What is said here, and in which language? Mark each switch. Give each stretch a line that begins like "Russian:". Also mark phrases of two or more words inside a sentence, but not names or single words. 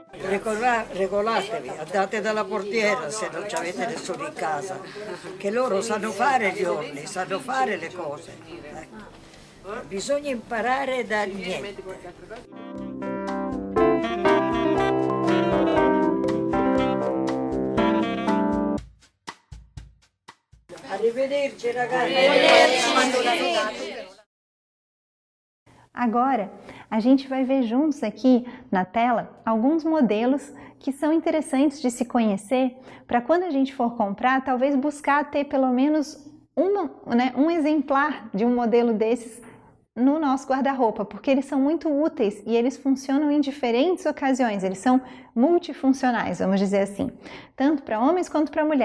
Italian: Regolatevi, andate dalla portiera se non avete nessuno in casa, che loro sanno fare gli orli, sanno fare le cose. Bisogna imparare da niente. Arrivederci ragazzi.
Portuguese: Agora, a gente vai ver juntos aqui na tela alguns modelos que são interessantes de se conhecer para quando a gente for comprar, talvez buscar ter pelo menos um exemplar de um modelo desses no nosso guarda-roupa, porque eles são muito úteis e eles funcionam em diferentes ocasiões, eles são multifuncionais, vamos dizer assim, tanto para homens quanto para mulheres.